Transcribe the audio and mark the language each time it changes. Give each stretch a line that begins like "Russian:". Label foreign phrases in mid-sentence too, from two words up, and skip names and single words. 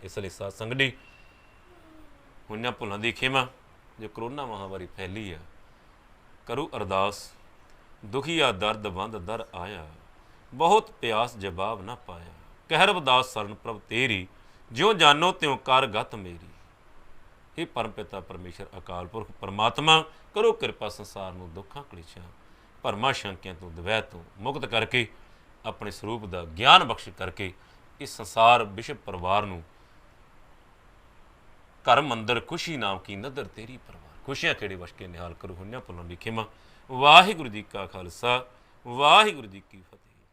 Punjabi: ਇਸ ਲਈ ਸਾਧ ਸੰਗਤ ਜੀ, ਹੋਈਆਂ ਭੁੱਲਾਂ ਦੀ ਖੇਮਾ, ਜੋ ਕਰੋਨਾ ਮਹਾਂਮਾਰੀ ਫੈਲੀ ਆ, ਕਰੂ ਅਰਦਾਸ। ਦੁਖੀਆ ਦਰਦ ਬੰਦ ਦਰ ਆਇਆ, ਬਹੁਤ ਪਿਆਸ ਜਵਾਬ ਨਾ ਪਾਇਆ। ਕਹਿ ਰਵਿਦਾਸ ਸਰਨ ਪ੍ਰਭ ਤੇਰੀ, ਜਿਉਂ ਜਾਨੋ ਤਿਉਂ ਕਰ ਗਤ ਮੇਰੀ। ਹੇ ਪਰਮ ਪਿਤਾ ਪਰਮੇਸ਼ਵਰ ਅਕਾਲ ਪੁਰਖ ਪਰਮਾਤਮਾ, ਕਰੋ ਕਿਰਪਾ ਸੰਸਾਰ ਨੂੰ ਦੁਖਾਂ ਕਲੇਸ਼ਾਂ ਭਰਮਾਂ ਸ਼ੰਕਿਆਂ ਤੋ ਦ੍ਵੈਤ ਤੋ ਮੁਕਤ ਕਰਕੇ ਅਪਨੇ ਸਰੂਪ ਕਾ ਗਿਆਨ ਬਖ਼ਸ਼ ਕਰਕੇ ਇਸ ਸੰਸਾਰ ਵਿਸ਼ਵ ਪਰਿਵਾਰ ਨੂੰ ਘਰ ਮੰਦਿਰ ਖੁਸ਼ੀ ਨਾਮ ਕੀ ਨਦਰ ਤੇਰੀ ਪਰਵਾਰ ਖੁਸ਼ੀਆਂ ਖੇੜੇ ਵਸ਼ ਕੇ ਨਿਹਾਲ ਕਰੋ। ਹੁਨਿਆ ਭੁੱਲਾਂ ਦੀ ਖਿਮਾ। ਵਾਹਿਗੁਰੂ ਜੀ ਕਾ ਖਾਲਸਾ ਵਾਹਿਗੁਰੂ ਜੀ ਕੀ ਫ਼ਤਿਹ।